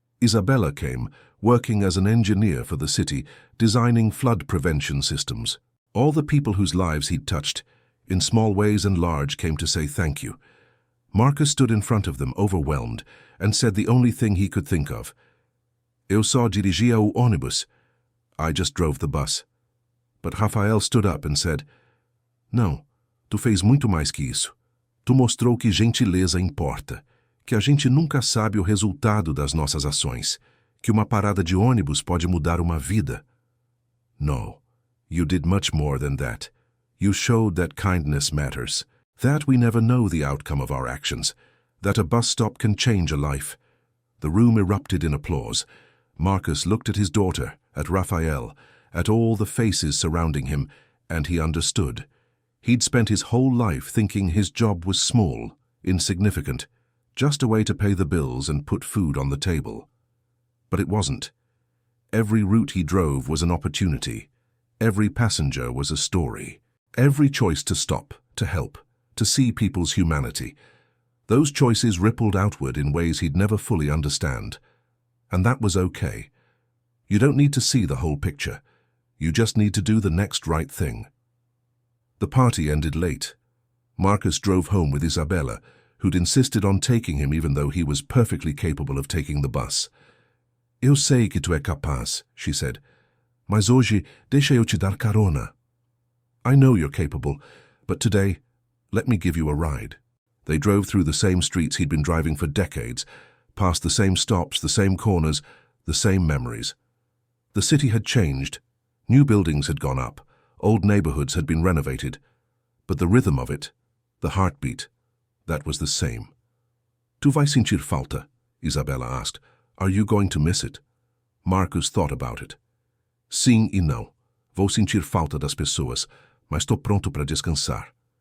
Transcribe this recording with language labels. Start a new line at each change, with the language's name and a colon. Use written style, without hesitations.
English: Isabella came, working as an engineer for the city, designing flood prevention systems. All the people whose lives he'd touched, in small ways and large, came to say thank you. Marcus stood in front of them, overwhelmed, and said the only thing he could think of.
Portuguese: Eu só dirigia o ônibus.
English: I just drove the bus. But Raphael stood up and said,
Portuguese: Não, tu fez muito mais que isso. Tu mostrou que gentileza importa, que a gente nunca sabe o resultado das nossas ações, que uma parada de ônibus pode mudar uma vida.
English: No, you did much more than that. You showed that kindness matters, that we never know the outcome of our actions, that a bus stop can change a life. The room erupted in applause. Marcus looked at his daughter, at Raphael, at all the faces surrounding him, and he understood. He'd spent his whole life thinking his job was small, insignificant, just a way to pay the bills and put food on the table. But it wasn't. Every route he drove was an opportunity. Every passenger was a story. Every choice to stop, to help, to see people's humanity. Those choices rippled outward in ways he'd never fully understand. And that was okay. You don't need to see the whole picture. You just need to do the next right thing. The party ended late. Marcus drove home with Isabella, who'd insisted on taking him even though he was perfectly capable of taking the bus.
Portuguese: Eu sei que tu é capaz,
English: she said,
Portuguese: mas hoje deixa eu te dar carona.
English: I know you're capable, but today, let me give you a ride. They drove through the same streets he'd been driving for decades, past the same stops, the same corners, the same memories. The city had changed. New buildings had gone up. Old neighborhoods had been renovated. But the rhythm of it, the heartbeat, that was the same.
Portuguese: Tu vai sentir falta?
English: Isabella asked. Are you going to miss it? Marcus thought about it.
Portuguese: Sim e não. Vou sentir falta das pessoas, mas estou pronto para descansar.